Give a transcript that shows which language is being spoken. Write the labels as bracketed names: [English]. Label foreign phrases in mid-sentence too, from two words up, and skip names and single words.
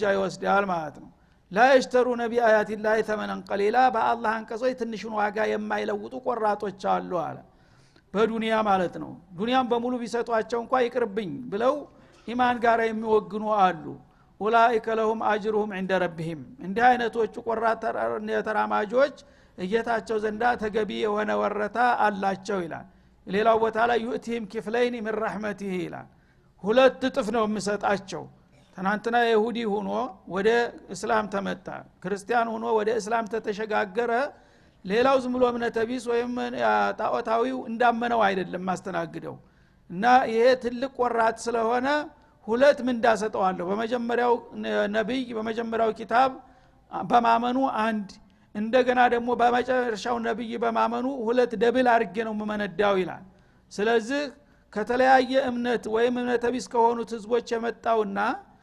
[Amharic] ይወስዳል ማለት ነው [Arabic] لا يشترون بآيات الله ثمنا قليلا [Amharic] በአላህ አንቀጾች ትንሽን ዋጋ የማይለውጡ ቆራጦች አሉ አለ በዱንያ ማለት ነው ዱንያን በሙሉ ቢሰጧቸው እንኳን ይቅርብኝ ብለው ኢማን ጋር የሚወግኑ አሉ [Arabic] أولئك لهم أجرهم عند ربهم [Amharic] እንዲህ አይነቶቹ ቆራጥ ተራማጆች እየታቸው ዘንዳ ተገቢ የሆነ ወረታ አላቸው ይላል ሌላው ቦታ ላይ ዩእቲም [Arabic] كفلين من رحمته [Amharic] ይላል ሁለት እጥፍ ነው የሚሰጣቸው ትናንትና ይሁዲ ሆኖ ወደ እስላም ተመጣ ክርስቲያን ሆኖ ወደ እስላም ተተሸጋገረ ሌላው ዝም ብሎ እምነት ቢስ ወይም ጣዖታዊው እንዳመነው አይደለም ማስተናግደው እና ይሄ ትልቅ ቆራጥ ስለሆነ ሁለት ምን እንዳሰጠዋለሁ በመጀመሪያው ነብይ በመጀመሪያው ኪታብ በማመኑ አንድ እንደገና ደግሞ በመጨረሻው ነብይ በማመኑ ሁለት ደብል አርጌ ነው መመነዳው ይላል ስለዚህ ከተለያየ እምነት ወይም እምነት ቢስ ከሆኑት ህዝቦች የመጣውና